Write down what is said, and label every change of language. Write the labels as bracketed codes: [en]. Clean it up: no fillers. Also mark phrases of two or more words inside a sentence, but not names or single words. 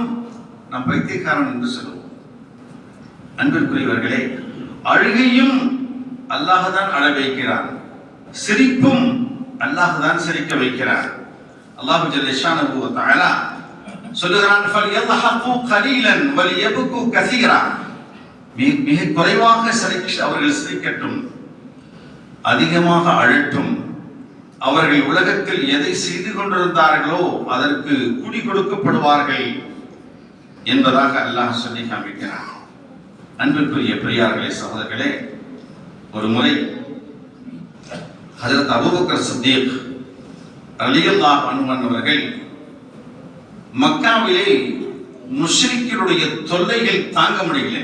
[ta] நாம் பைத்தியக்காரன் என்று சொல்லுவோம். அன்பிற்குரியவர்களே, அழுகையும் அல்லாஹ்தான் அழ வைக்கிறான், சிரிப்பும் அல்லாஹ்தான் சிரிக்க வைக்கிறான். அல்லாஹ் [ar] جل شأنه وتعالى [ta] சொல்லுகிறான், [ar] فليضحكوا قليلا وليبكوا كثيرا. [ta] மிக குறைவாக அவர்கள் சிரிக்கட்டும், அதிகமாக அழட்டும். அவர்கள் உலகத்தில் எதை செய்து கொண்டிருந்தார்களோ அதற்கு குடி கொடுக்கப்படுவார்கள் என்பதாக அல்லாஹ் சொல்லி காண்பிக்கிறார். அன்பிற்குரிய பெரியார்களே, சகோதரர்களே, ஒரு முறை ஹஜ்ரத் அபூபக்கர் சித்தீக் [ar] رضي الله عنه [ta] அவர்கள் மக்காவிலே முஷ்ரிக்குடைய தொல்லைகள் தாங்க முடியல.